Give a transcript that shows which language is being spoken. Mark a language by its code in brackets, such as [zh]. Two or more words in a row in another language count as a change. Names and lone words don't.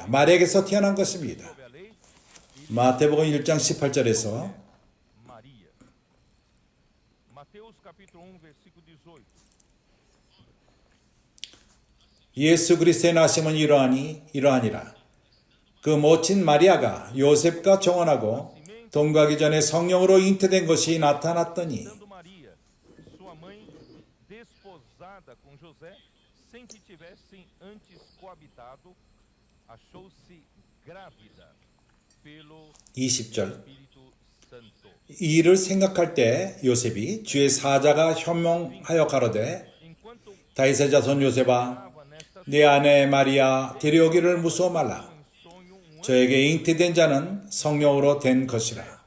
[ko] 마리아에게서 태어난 것입니다. 마태복음 1장 18절에서 예수 그리스도의 나심은 이러하니라. 그 모친 마리아가 요셉과 정혼하고 동거하기 전에 성령으로 잉태된 것이 나타났더니 [pt] sem que tivessem antes coabitado, achou-se grávida pelo [ko] 20절. 이 일을 생각할 때 요셉이 주의 사자가 현몽하여 가로되 다윗의 자손 요셉아 내 아내 마리아 데려오기를 무서워 말라. 저에게 잉태된 자는 성령으로 된 것이라.